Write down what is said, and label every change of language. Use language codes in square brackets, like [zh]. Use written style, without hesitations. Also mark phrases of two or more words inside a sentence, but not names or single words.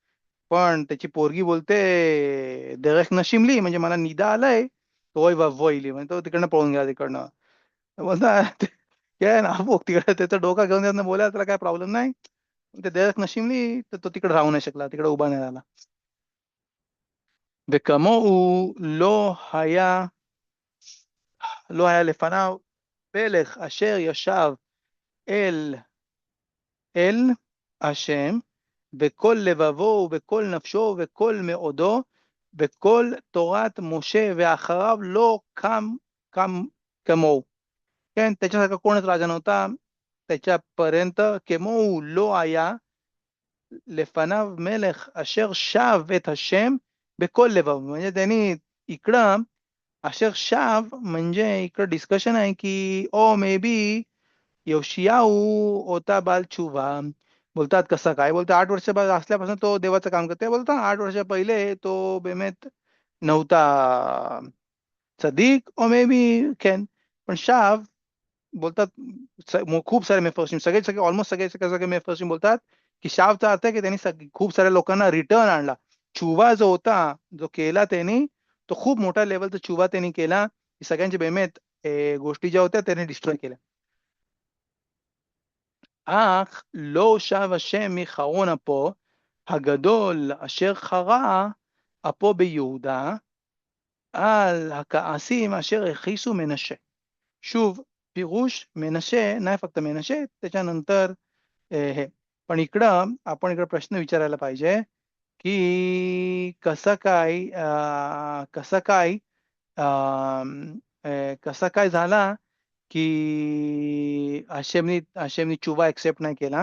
[mr] पण त्याची पोरगी बोलते [he] דרך נשים לי, [mr] म्हणजे मला निदा आलाय तोय वहिली, म्हणजे तो तिकडनं पळून गेला तिकडनं. बोलता काय ना तिकडे त्याचा डोका घेऊन त्यातनं बोलायला त्याला काय प्रॉब्लेम नाही. ते [he] דרך נשים לי [mr] तर तो तिकडे राहू नाही शकला, तिकडे उभा नाही राहिला. [he] וכמוהו לא היה לפניו מלך אשר ישב אל השם בכל לבבו ובכל नफशो וכל מאודו וכל תורת משה ואחריו לא קם כמוהו. כן, [mr] त्याच्यासारखा कोणच राजा नव्हता त्याच्यापर्यंत. [he] כמוהו לא היה לפניו מלך אשר שב את השם בכל לבב, [mr] म्हणजे त्यांनी इकडं अशर शाव म्हणजे इकडं डिस्कशन आहे की ओ मे बी योशियाऊ होता [he] בעל תשובה. [mr] बोलतात कसं काय, बोलतात 8 वर्ष असल्यापासून तो देवाचं काम करते. बोलतात 8 वर्ष पहिले तो बेमेत नव्हता सदिक ओ मे बी कॅन. पण शाव बोलतात खूप सारे मेफर्सिम, सगळे सगळे ऑलमोस्ट सगळे सगळे सगळे मेफर्सिम बोलतात की शावचा अर्थ आहे की त्यांनी खूप साऱ्या लोकांना रिटर्न आणला. छुवा जो होता जो केला त्यांनी तो खूप मोठ्या लेवलचा छुवा त्यांनी केला. सगळ्यांचे बेमेत गोष्टी ज्या होत्या त्याने डिस्ट्रॉय केल्या. [he] אך לא שב השם מחרון אפו הגדול אשר חרה אפו ביהודה על הכעסים אשר הכיסו מנשה. שוב פירוש [mr] मनाशे नाही फक्त मनाशे, त्याच्यानंतर हे. पण इकडं आपण इकडं प्रश्न विचारायला पाहिजे की कसा काय झाला की आशेमनी चुवा एक्सेप्ट नाही केला.